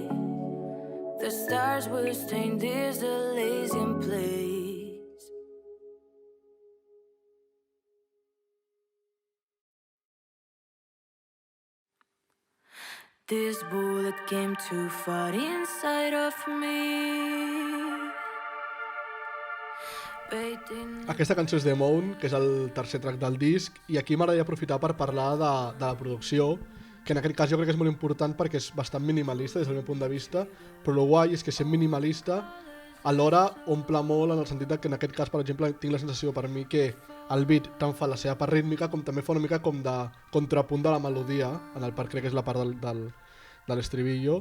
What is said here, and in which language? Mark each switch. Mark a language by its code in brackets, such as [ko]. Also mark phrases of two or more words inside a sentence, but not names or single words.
[en] The stars will stain this Elysian place. This bullet came too far inside of me. [ca] Aquesta cançó és The Moon, que és el tercer track del disc, i aquí m'agradaria aprofitar per parlar de la producció, que en aquest cas jo crec que és molt important perquè és bastant minimalista des del meu punt de vista, però el guai és que sent minimalista alhora omple molt en el sentit que en aquest cas, per exemple, tinc la sensació per mi que el beat tant fa la seva part rítmica com també fa una mica com de contrapunt de la melodia, en el part crec que és la part de l'estribillo.